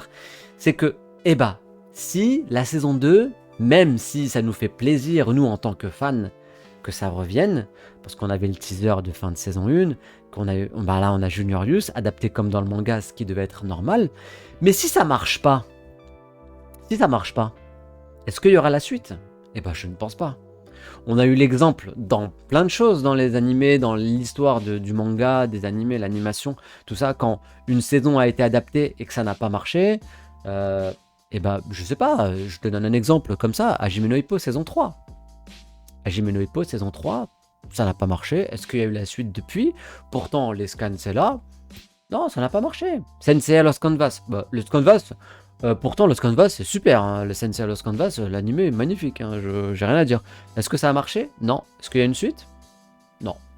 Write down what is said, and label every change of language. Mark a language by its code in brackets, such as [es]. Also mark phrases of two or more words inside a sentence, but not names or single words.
[fr] C'est que, si la saison 2, même si ça nous fait plaisir, nous, en tant que fans, que ça revienne, parce qu'on avait le teaser de fin de saison 1, là on a Juniorius, adapté comme dans le manga, ce qui devait être normal, mais si ça marche pas, est-ce qu'il y aura la suite? Je ne pense pas. On a eu l'exemple dans plein de choses, dans les animés, dans l'histoire du manga, des animés, l'animation, tout ça, quand une saison a été adaptée et que ça n'a pas marché, je sais pas, je te donne un exemple comme ça, Hajime no Ippo saison 3. Hajime no Ippo saison 3, ça n'a pas marché. Est-ce qu'il y a eu la suite depuis? Pourtant, les scans, c'est là. Non, ça n'a pas marché. Sensei Lost Canvas. Lost Canvas, pourtant, Lost Canvas, c'est super. Hein. Le Sensei Lost Canvas, l'animé est magnifique. Hein. J'ai rien à dire. Est-ce que ça a marché? Non. Est-ce qu'il y a une suite? Non.